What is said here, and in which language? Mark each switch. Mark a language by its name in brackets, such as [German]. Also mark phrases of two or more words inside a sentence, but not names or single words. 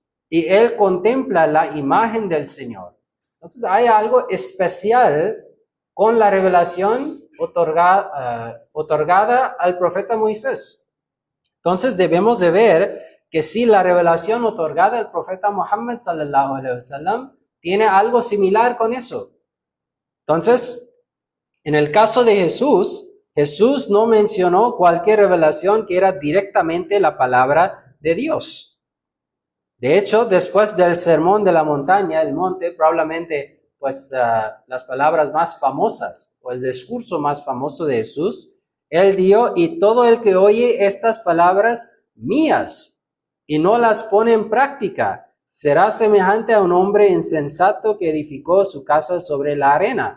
[Spanish] Y él contempla la imagen del Señor. Entonces hay algo especial con la revelación otorgada al profeta Moisés. Entonces debemos de ver que si la revelación otorgada al profeta Muhammad [Arabic] صلى الله عليه وسلم [Spanish] tiene algo similar con eso. Entonces, en el caso de Jesús, Jesús no mencionó cualquier revelación que era directamente la palabra de Dios. De hecho, después del sermón de la montaña, el monte, probablemente pues las palabras más famosas o el discurso más famoso de Jesús, él dio, y todo el que oye estas palabras mías y no las pone en práctica, será semejante a un hombre insensato que edificó su casa sobre la arena.